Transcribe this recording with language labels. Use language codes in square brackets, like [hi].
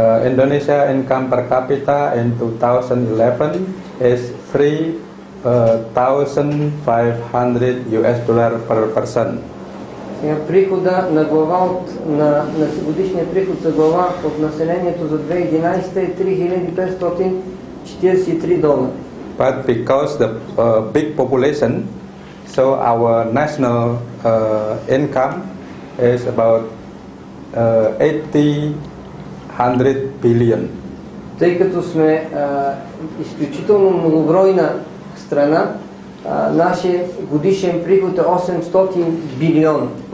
[en] Indonesia income per capita in 2011 is $3,500 per person. [bg] Прихода на глава на годишния приход за глава от населението за 2011 е $3,543. [en] But because the big population, so our national income is about 100 billion. [bg] Тъй като сме изключително многобройна страна, нашия годишен приход е 800 билиона.